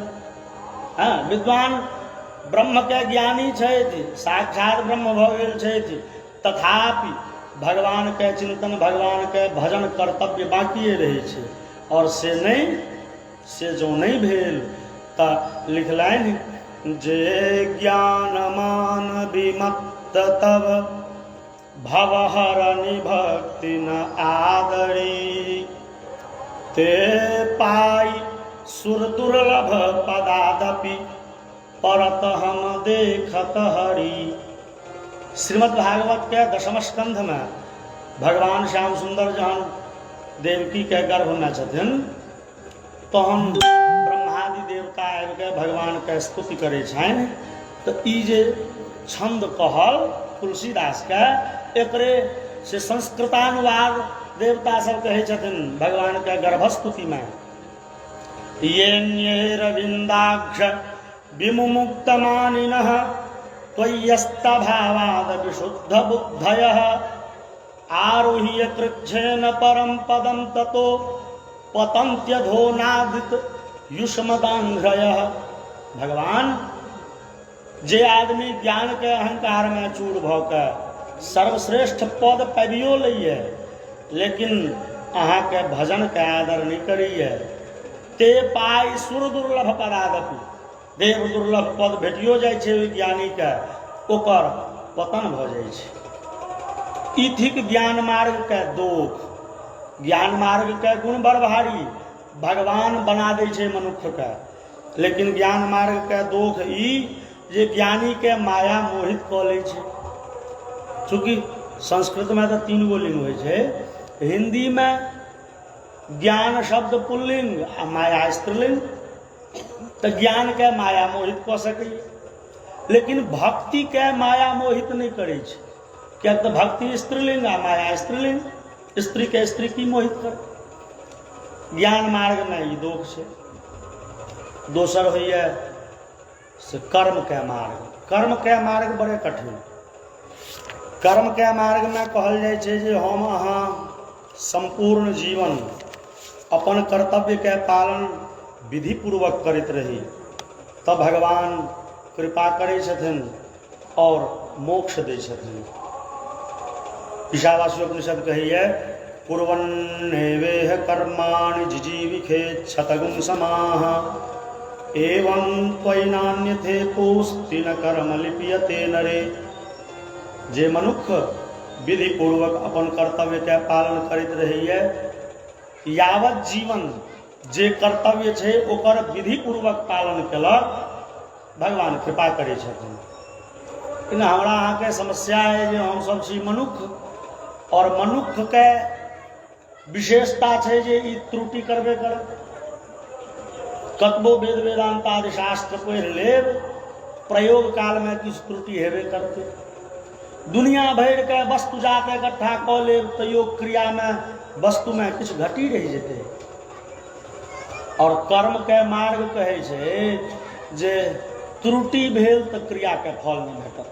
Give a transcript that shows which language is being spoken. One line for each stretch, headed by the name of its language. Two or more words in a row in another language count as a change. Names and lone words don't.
Maithili: विद्वान ब्रह्म के ज्ञानी छथि, साक्षात ब्रह्म भ गेल छथि, तथापि भगवान के चिंतन, भगवान के भजन कर्तव्य बाकी रहे छै। और से जो नहीं भेल त लिखलनि जे
Awadhi: ज्ञान मान विमत्त तब भवहरनि भक्ति न आदरी, ते पाई सुर दुर्लभ पदादपि परत हम देखत हरि।
Maithili: श्रीमद् भागवत के दशम स्कंध में भगवान श्याम सुंदर जहन देवकी के गर्भ में छथिन, तहन ब्रह्मादि देवता आबि के भगवान के स्तुति करे छनि। तो ई जे छंद कहल तुलसीदास के, एकरे से संस्कृतानुवाद देवता सब कहै छथिन भगवान के गर्भस्तुति में,
Sanskrit: ये रविंदाक्ष विमुक्तमानिनः त्वय्यस्तभावाद विशुद्ध बुद्धयः आरुह्य कृच्छेन परम पदम ततो पतन्त्यधोनादित युष्मदांघ्रयः।
Maithili: भगवान, जे आदमी ज्ञान के अहंकार में चूर भ के सर्वश्रेष्ठ पद पाबियो लैए लेकिन अहाँ के भजन के आदर नहीं करिए,
Awadhi: ते पाई सुर दुर्लभ पदादपि,
Maithili: देव दुर्लभ पद भेटियो जाइ छै ज्ञानी के, ओकर पतन भ जाइ छै। ई थिक ज्ञान मार्ग के दोष। ज्ञान मार्ग के गुण बड़ भारी, भगवान बना दै छै मनुष्य के, लेकिन ज्ञान मार्ग के दोष ई जे ज्ञानी के माया मोहित कऽ लै छै। चूँकि संस्कृत में तो 3 गो लिंग होइ छै, हिंदी में ज्ञान शब्द पुल्लिंग आ माया स्त्रीलिंग, तो ज्ञान के माया मोहित कऽ सकैए, लेकिन भक्ति के माया मोहित नहीं करै छै, क्या तो भक्ति स्त्रीलिंग आ माया स्त्रीलिंग, स्त्री के स्त्री की मोहित कर। ज्ञान मार्ग में ई दोष छै। दोसर होइए से कर्म के मार्ग। कर्म के मार्ग बड़े कठिन। कर्म के मार्ग में कहल जाइ छै जे हम अहाँ संपूर्ण जीवन अपन कर्तव्य के पालन विधि पूर्वक करैत रही, तब भगवान कृपा करै छथिन और मोक्ष दै छथिन। ईशावास्योपनिषद कहिए,
Sanskrit: कुर्वन्नेवेह कर्माणि जिजीविषेत् शतगुं समाः एवं त्वयि पोस्ति न कर्म लिप्यते नरे।
Maithili: जे मनुष्य विधि पूर्वक अपन कर्तव्य के पालन करैत रहैए, यावत जीवन जे कर्तव्य छै ओकर विधि पूर्वक पालन केलक, भगवान कृपा करै छथिन। लेकिन हमरा अहाँके समस्या है जे हम सब छी मनुष्य, और मनुष्य के विशेषता छै जे ई त्रुटि करबे करत। कतबो वेद वेदांत आदि शास्त्र पढ़ि लेब, प्रयोग काल में किछु त्रुटि हेबे करते। दुनिया भर के वस्तु जाके इकट्ठा कऽ लेब, तैयो क्रिया में वस्तु में किछु घटी रहि जेतै। और कर्म के मार्ग कहै छै जे त्रुटि भेल तऽ क्रिया के फल नहीं भेटत।